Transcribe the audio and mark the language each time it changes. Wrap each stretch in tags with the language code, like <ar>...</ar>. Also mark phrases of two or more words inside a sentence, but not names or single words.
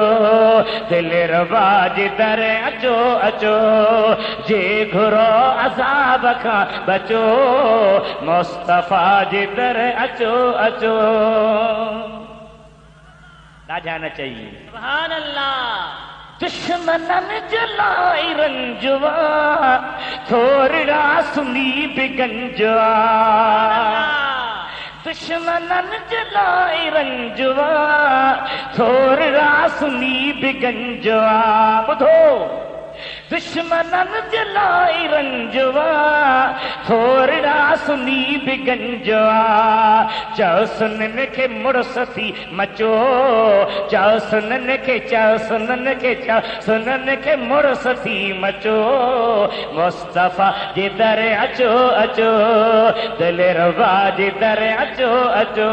<sd>दिलरबा जी दर अचो अचो। जे घुरो अज़ाब खां बचो, मुस्तफ़ा जी दर अचो अचो। ॾाढा न चाहिए।</sd> <ar>سبحان الله.</ar> <sd>दुश्मननि जलाई रंजवा, थोरड़ा सुनी बिगंजवा। दुश्मननि जलाई रंजवा, थोरड़ा सुनी बिगंजवा। ॿुधो, दुश्मननि जलाई रंजवा, थोरड़ा सुनी बिगंजवा। चओ सुननि खे मुड़ुस थी मचो, चओ सुननि खे, चओ सुननि खे, चओ सुननि खे मुड़ुस थी मचो। मुस्तफ़ा जी दर अचो अचो। दिलरबा जी दर अचो अचो।</sd>